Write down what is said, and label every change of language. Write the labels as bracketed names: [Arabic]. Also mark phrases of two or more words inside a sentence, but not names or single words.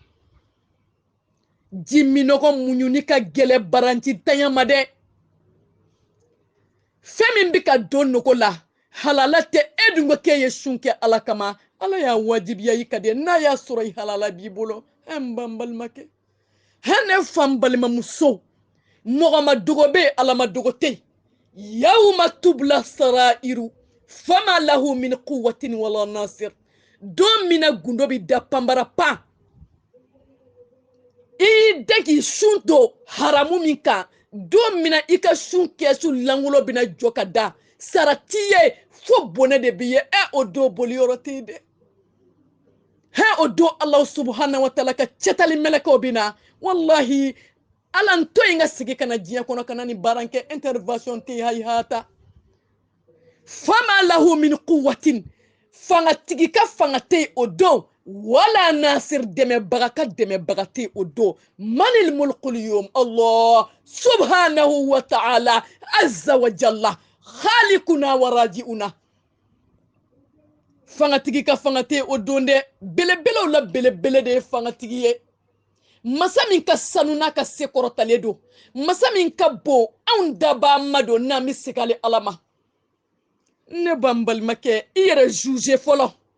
[Bambara] ji minɔgɔ muɲuni ka gɛlɛ baraji tanya ma dɛ fɛn min bɛ ka don nogo la halala tɛ e dun ko k'e ye sun kɛ ala kama ala y'a wajibiya i ka de n'a y'a sɔrɔ i halala b'i bolo n ban balimakɛ ne fan balimamuso mɔgɔ ma dogo bɛ yen ala ma dogo tɛ [Arabic] يوم تبلى السرائر فما له من قوة ولا ناصر [Bambara] don min na gundo bɛ da panbara pan i da k'i sun to haramu min kan don min na i ka sun kɛsu langolo bɛna jɔ ka da sara t'i ye fo bonɛ de b'i ye o don boli yɔrɔ tɛ yen dɛ o don [Arabic] الله سبحانه وتعالى [Bambara] ka cɛtali mɛlɛkɛw bɛ na wallahi ala n to yen ka sigi ka na diɲɛ kɔnɔ ka na ni baara kɛ intervention tɛ yen hayihata [Arabic] فما له من قوة [Bambara] fangatigi ka fanga tɛ yen o don [Arabic] ولا ناصر [Bambara] dɛmɛbaga ka dɛmɛbaga tɛ yen o don [Arabic] لمن الملك اليوم الله سبحانه وتعالى عز وجل خالقنا وراجعونا [Bambara] fangatigi ka fanga tɛ yen o don dɛ belebelew la belebele de ye fangatigi ye masa min ka sanu n'a ka se kɔrɔtalen don masa min ka bon anw daba ma don n'an bɛ segin ala ma ne ban balimakɛ i yɛrɛ juge fɔlɔ